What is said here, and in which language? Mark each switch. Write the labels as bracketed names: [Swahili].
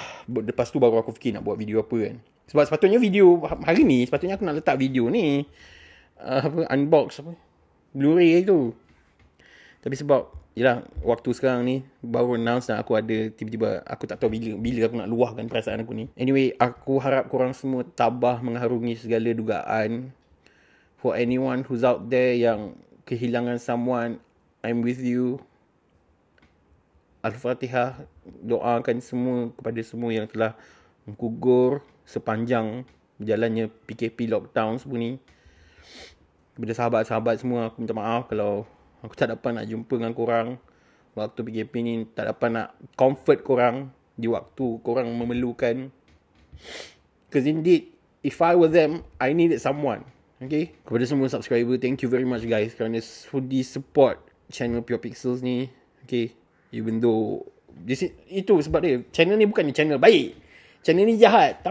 [Malay] Lepas tu baru aku fikir nak buat video apa kan. Sebab sepatutnya video hari ni, sepatutnya aku nak letak video ni. Unbox apa. Blu-ray tu. Tapi sebab yelah, waktu sekarang ni baru announce dan aku ada tiba-tiba aku tak tahu bila aku nak luahkan perasaan aku ni. Anyway, aku harap korang semua tabah mengharungi segala dugaan. [English] For anyone who's out there [Malay] yang kehilangan [English] someone, I'm with you. [Malay] Al-Fatihah. Doakan semua kepada semua yang telah menggugur sepanjang berjalannya PKP lockdown semua ni. Kepada sahabat-sahabat semua, aku minta maaf kalau aku tak dapat nak jumpa dengan korang waktu PKP ni, tak dapat nak comfort korang di waktu korang memerlukan. [English] Because indeed, if I were them, I needed someone. [Malay] Okay? Kepada semua subscriber, [English] thank you very much guys [Malay] kerana sudi support channel Pure Pixels ni. Okay? Even though itu sebab dia, channel ni bukannya channel baik. Channel ni jahat.